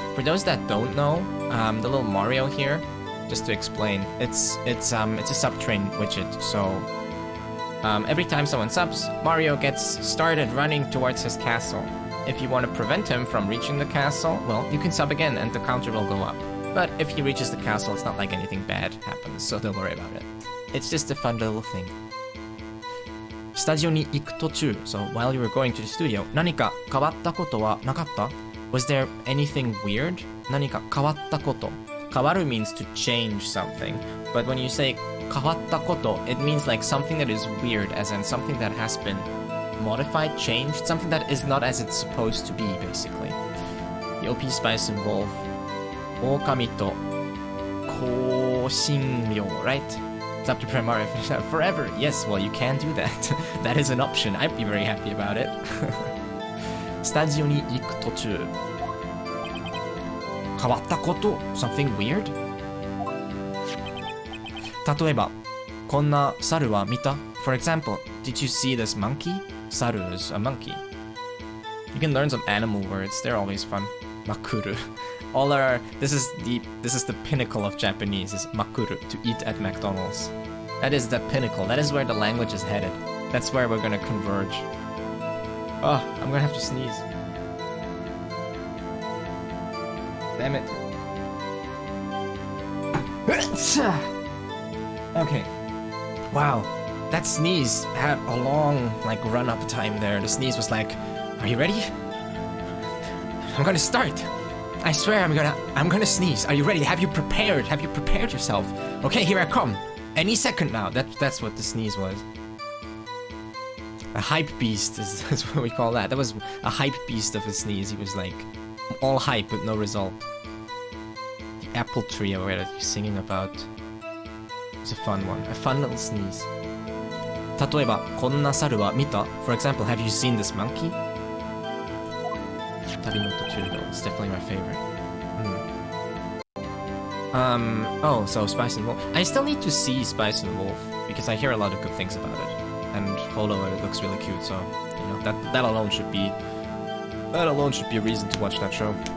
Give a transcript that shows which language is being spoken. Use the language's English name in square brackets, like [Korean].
[English] For those that don't know, the little Mario here, just to explain, it's a sub-train widget, so every time someone subs, Mario gets started running towards his castle. If you want to prevent him from reaching the castle, well, you can sub again and the counter will go up. But if he reaches the castle, it's not like anything bad happens, so don't worry about it. It's just a fun little thing. [Japanese] スタジオに行く途中, [English] so while you were going to the studio, [Japanese] 何か変わったことはなかった? [English] Was there anything weird? [Japanese] 何か変わったこと. [English] 変わる means to change something, but when you say 変わったこと, it means like something that is weird, as in something that has been modified, changed, something that is not as it's supposed to be, basically. The OP spice involve 狼と香辛料, right? It's up to Primaria forever. Yes, well, you can do that. That is an option. I'd be very happy about it. [Japanese] スタジオに行く途中. 変わったこと? [English] Something weird? [Japanese] 例えば、こんな猿は見た? [English] For example, did you see this monkey? Saru is a monkey. You can learn some animal words. They're always fun. Makuru. All our this is the pinnacle of Japanese is makuru, to eat at McDonald's. That is the pinnacle. That is where the language is headed. That's where we're gonna converge. Oh, I'm gonna have to sneeze. Damn it. Okay. Wow. That sneeze had a long, like, run-up time there. The sneeze was like, are you ready? I'm gonna start. I swear I'm gonna sneeze. Are you ready? Have you prepared? Have you prepared yourself? Okay, here I come. Any second now. That's what the sneeze was. A hype beast is what we call that. That was a hype beast of a sneeze. He was like, all hype but no result. The apple tree over that you're singing about. It's a fun one. A fun little sneeze. [Japanese] 例えば、こんな猿は見た? [English] For example, have you seen this monkey? [Japanese] 旅の途中 [English] though, it's definitely my favorite. Oh, so Spice and Wolf. I still need to see Spice and Wolf, because I hear a lot of good things about it. And Holo, it looks really cute, so, you know, that alone should be a reason to watch that show.